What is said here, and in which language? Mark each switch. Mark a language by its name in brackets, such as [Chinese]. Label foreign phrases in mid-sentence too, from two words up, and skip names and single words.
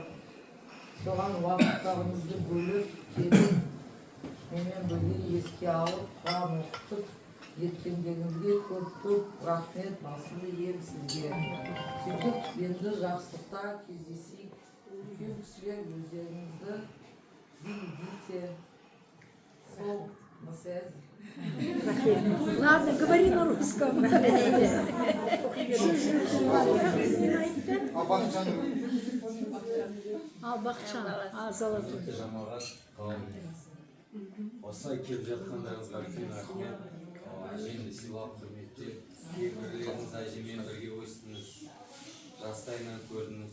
[Kazakh] Соған уақыттарымызды бөліп, келіп, менен бірге еске алып, Құран оқытып, еткендеріңізге көп рахмет, басымды ием сізге. Сөйтіп, енді жақсылықта кездесейік, үлкен кісілер өздеріңізді берегите. [Russian] На связи. Ладно, говори на русском. Бақытжан, Золотой. [Kazakh] Жамағат осылай келіп жатқандарыңызға үлкен рахмет. Әжемді сыйлап құрметтеп, кейбіреулеріңіз әжемен бірге өстіңіз, жастайынан көрдіңіз.